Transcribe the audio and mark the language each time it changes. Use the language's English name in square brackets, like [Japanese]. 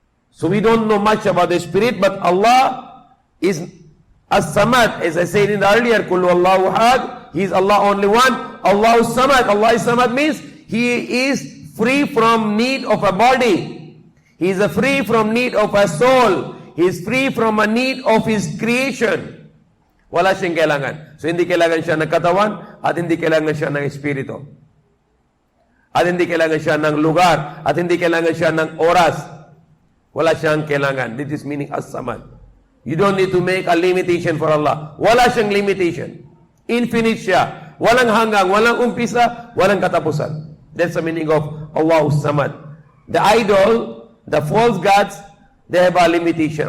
[English] So we don't know much about the spirit, but Allah is As-Samad, as I said in the earlier, [Arabic] Kullu Allahu Ahad, [English] He is Allah only one. [Arabic] Allahu Samad. [English] Allah is Samad means He is free from need of a body. He is free from need of a soul. He is free from a need of His creation. [Filipino] Wala siyang kailangan. So hindi kailangan siya ng katawan at hindi kailangan siya ng espiritu. At hindi kailangan siya ng lugar at hindi kailangan siya ng oras. Wala siyang kailangan. [English] This is meaning As-Samad. You don't need to make a limitation for Allah. [Filipino] Wala siyang limitation. Infinite siya. Walang hanggang, walang umpisa, walang katapusan. [English] That's the meaning of Allahu Samad. The idol, the false gods, they have a limitation.